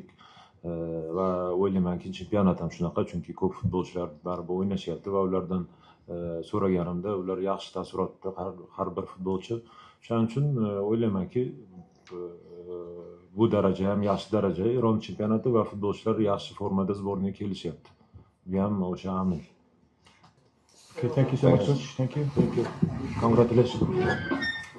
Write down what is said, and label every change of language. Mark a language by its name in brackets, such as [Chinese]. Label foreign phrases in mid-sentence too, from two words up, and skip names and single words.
[Uzbek] Va o'ylaymanki chempionat ham shunaqa, chunki ko'p futbolchilar baribir o'ynashyapti va ulardan so'raganimda ular yaxshi taassurotda har bir futbolchi. Shuning uchun o'ylaymanki bu daraja ham yaxshi daraja. Eron chempionati va futbolchilar yaxshi formada sborniga kelishyapti. Bu ham o'sha aniq. [English] Okay, thank you so much. Thank you. Congratulations.